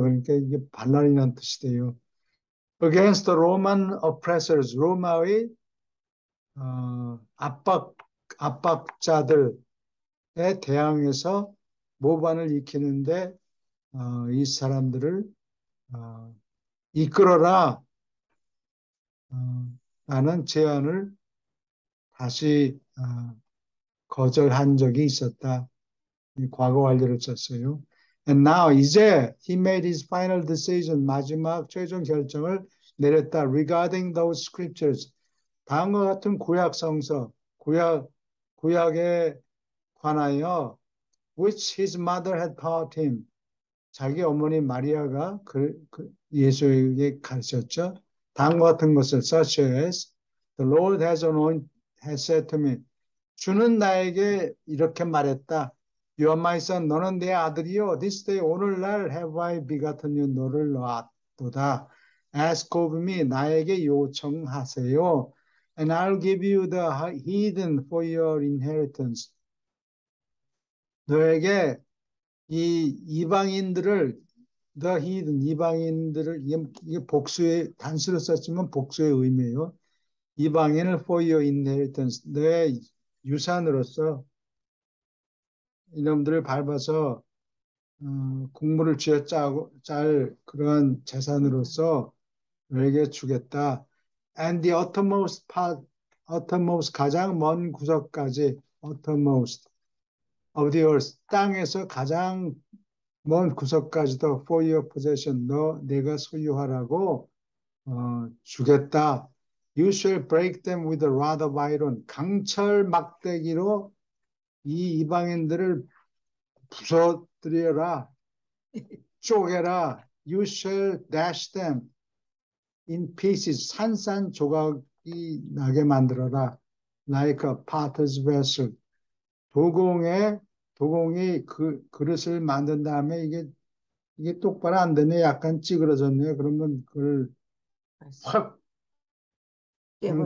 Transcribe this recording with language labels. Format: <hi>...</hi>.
<ko>그러니까 이게 반란이라는 뜻이 돼요.</ko> <en>Against the Roman oppressors,</en> <ko>로마의 압박자들에 대항해서 모반을 익히는데 이 사람들을 이끌어라 라는 제안을 다시 거절한 적이 있었다. 과거 완료를 썼어요.</ko> <en>And now</en> <ko>이제</ko> <en>he made his final decision,</en> <ko>마지막 최종 결정을 내렸다.</ko> <en>Regarding those scriptures,</en> <ko>다음과 같은 구약 성서, 구약에 관하여</ko> <en>which his mother had taught him.</en> <ko>자기 어머니 마리아가 예수에게 가르쳤죠. 다음과 같은 것을</ko> <en>such as the Lord has said to me.</en> <ko>주는 나에게 이렇게 말했다.</ko> <en>You are my son.</en> <ko>너는 내 아들이요.</ko> <en>This day</en> <ko>오늘날</ko> <en>have I begotten you.</en> <ko>너를 낳았도다.</ko> <en>Ask of me.</en> <ko>나에게 요청하세요.</ko> <en>And I'll give you the heathen for your inheritance.</en> <ko>너에게 이 이방인들을</ko> <en>the heathen</en> <ko>이방인들을 이게 복수의 단수로 썼지만 복수의 의미예요. 이방인을</ko> <en>for your inheritance</en> <ko>너의 유산으로서 이놈들을 밟아서 국물을 쥐어 짤 그러한 재산으로서 너에게 주겠다.</ko> <en>And the uttermost part, uttermost</en> <ko>가장 먼 구석까지</ko> <en>uttermost of the earth</en> <ko>땅에서 가장 먼 구석까지도</ko> <en>for your possession</en> <ko>내가 소유하라고 주겠다.</ko> <en>You shall break them with a rod of iron.</en> <ko>강철 막대기로 이 이방인들을 부서뜨려라, 쪼개라.</ko> <en>You shall dash them in pieces.</en> <ko>산산조각이 나게 만들어라.</ko> <en>Like a potter's vessel.</en> <ko>도공이 그 그릇을 만든 다음에 이게 똑바로 안 되네. 약간 찌그러졌네. 그러면 그걸 확 그냥</ko>